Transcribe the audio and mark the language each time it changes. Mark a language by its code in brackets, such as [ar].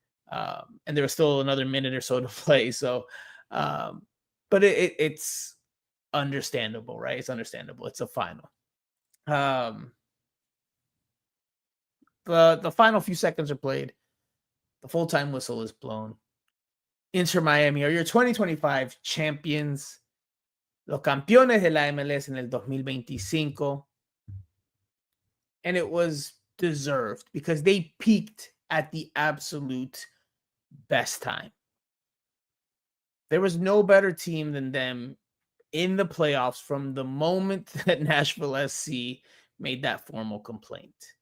[en] And there was still another minute or so to play. So, but it's understandable, right? It's understandable. It's a final. The final few seconds are played. The full-time whistle is blown. Inter Miami are your 2025 champions. [es] Los campeones de la MLS en el 2025. [en] And it was deserved because they peaked at the absolute best time. There was no better team than them in the playoffs from the moment that Nashville SC made that formal complaint.